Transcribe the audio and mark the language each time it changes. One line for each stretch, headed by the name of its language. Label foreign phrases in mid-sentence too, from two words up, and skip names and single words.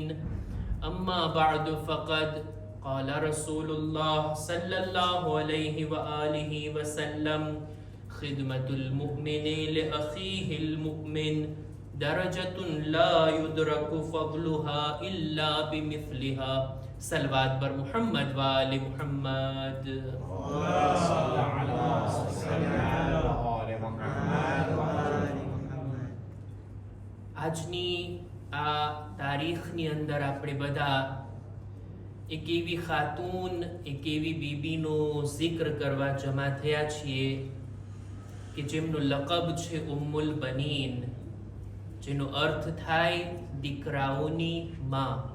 Arabic: أما بعد فقد قال رسول الله صلى الله عليه وآله وسلم خدمة المؤمن لأخيه المؤمن درجة لا يدرك فضلها إلا بمثلها.
Persian: صلوات بر محمد و آل محمد.
Gujarati: આજની આ તારીખની અંદર આપણે બધા એક એવી ખાતૂન, એક એવી બીબીનો જિક્ર કરવા જમા થયા છીએ કે જેમનો લકબ છે ઉમ્મુલ બનીન, જેનો અર્થ થાય દીકરાઓની માં।